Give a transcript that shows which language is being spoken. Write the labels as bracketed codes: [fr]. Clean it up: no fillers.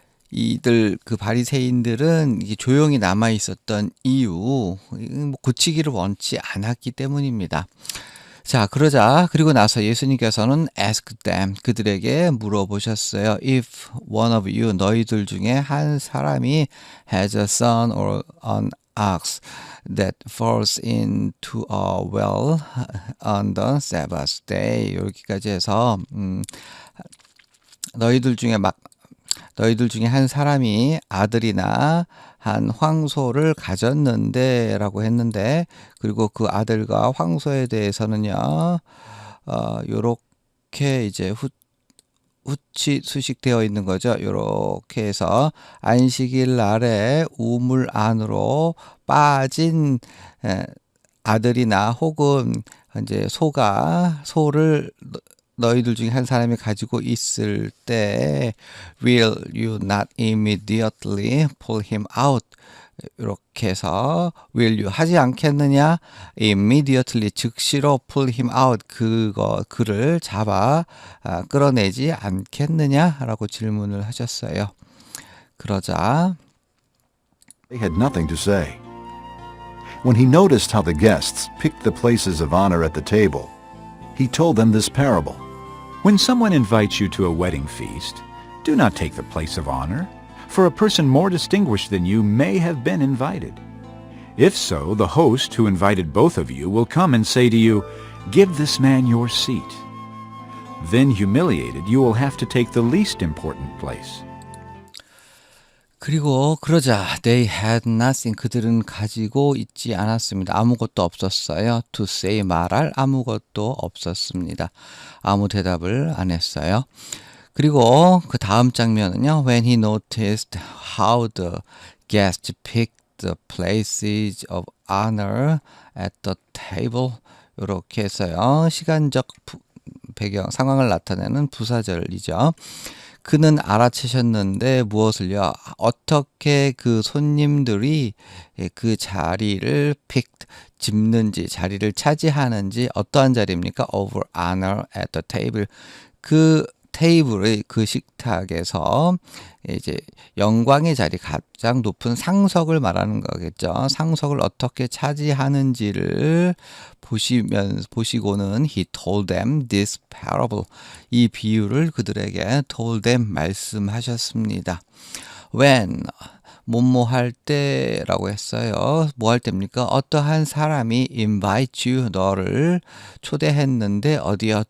[ko] 이들 그 바리새인들은 조용히 남아 있었던 이유, 고치기를 원치 않았기 때문입니다. 자, 그리고 나서 예수님께서는 [en] ask them, [ko] 그들에게 물어보셨어요. [en] If one of you, [ko] 너희들 중에 한 사람이 [en] has a son or an ox that falls into a well on the Sabbath day. [ko] 여기까지 해서 너희들 중에 한 사람이 아들이나 한 황소를 가졌는데 라고 했는데 그리고 그 아들과 황소에 대해서는요 요렇게 이제 후치 수식되어 있는 거죠. 요렇게 해서 안식일 날에 우물 안으로 빠진 아들이나 혹은 이제 소를 너희들 중에 한 사람이 가지고 있을 때 [en] will you not immediately pull him out [ko] 이렇게 해서 [en] will you [ko] 하지 않겠느냐 [en] immediately [ko] 즉시로 [en] pull him out [ko] 그를 잡아 끌어내지 않겠느냐라고 질문을 하셨어요. 그러자 [en] They had nothing to say. When he noticed how the guests picked the places of honor at the table, he told them this parable. When someone invites you to a wedding feast, do not take the place of honor, for a person more distinguished than you may have been invited. If so, the host who invited both of you will come and say to you, "Give this man your seat." Then, humiliated, you will have to take the least important place. [ko] 그리고 그러자 [en] they had nothing. [ko] 그들은 가지고 있지 않았습니다. 아무것도 없었어요. [en] to say [ko] 말할 아무것도 없었습니다. 아무 대답을 안 했어요. 그리고 그 다음 장면은요. [en] When he noticed how the guests picked the places of honor at the table. [ko] 이렇게 해서요. 시간적 배경 상황을 나타내는 부사절이죠. 그는 알아채셨는데 무엇을요? 어떻게 그 손님들이 그 자리를 짚는지, 자리를 차지하는지 어떠한 자리입니까? [en] Over honor at the table. [ko] 그 테이블의 그 식탁에서 이제 영광의 자리, 가장 높은 상석을 말하는 거겠죠. 상석을 어떻게 차지하는지를 보시고는 [en] he told them this parable. [ko] 이 비유를 그들에게 [en] told them [ko] 말씀하셨습니다. When 뭐뭐 할 때라고 했어요. 뭐 할 때입니까? 어떠한 사람이 [en] invite you, [ko] 너를 초대했는데 어디요?